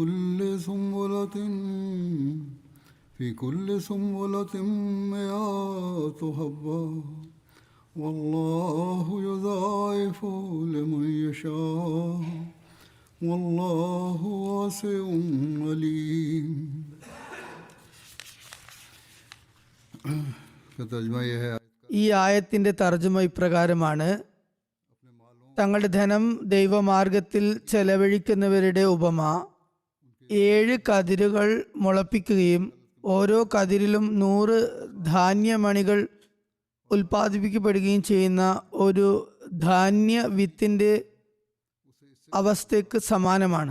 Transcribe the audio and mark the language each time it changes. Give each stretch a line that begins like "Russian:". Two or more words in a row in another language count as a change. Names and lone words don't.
Arabic: كل سنبلة مئات حبة والله يضاعف لمن يشاء والله واسع عليم.
Malayalam: ഈ ആയത്തിന്റെ തർജ്ജമ ഇപ്രകാരമാണ്: തങ്ങളുടെ ധനം ദൈവമാർഗത്തിൽ ചെലവഴിക്കുന്നവരുടെ ഉപമ 7 കതിരുകൾ മുളപ്പിക്കുകയും ഓരോ കതിരിലും 100 ധാന്യമണികൾ ഉൽപ്പാദിപ്പിക്കപ്പെടുകയും ചെയ്യുന്ന ഒരു ധാന്യ വിത്തിന്റെ അവസ്ഥയ്ക്ക് സമാനമാണ്.